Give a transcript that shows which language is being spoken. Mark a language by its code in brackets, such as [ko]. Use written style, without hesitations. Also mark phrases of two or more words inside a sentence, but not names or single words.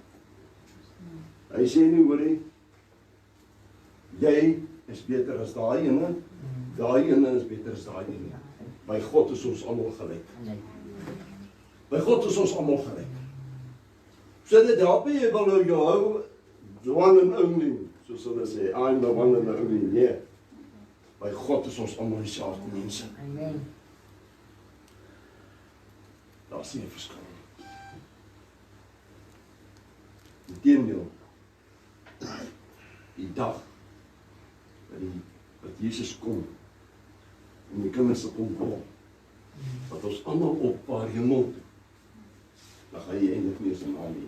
[af] Hy sê nie, hoorie, jy is beter as daai ene is beter as daai ene. By God is ons almal gelyk. By God is ons almal gelyk. So dit help nie, jy wil jou hou, [en] the one and only, [af] soos hulle sê, [en] I'm the one and only, [af] nee. By God is ons almal dieselfde mense. Amen. Daar is nie 'n verskil. Inteendeel, die dag wat Jesus kom en die kinders sal kom kom, wat ons almal op waar hemel toe, dan gaan jy eintlik nie eens in aanneem.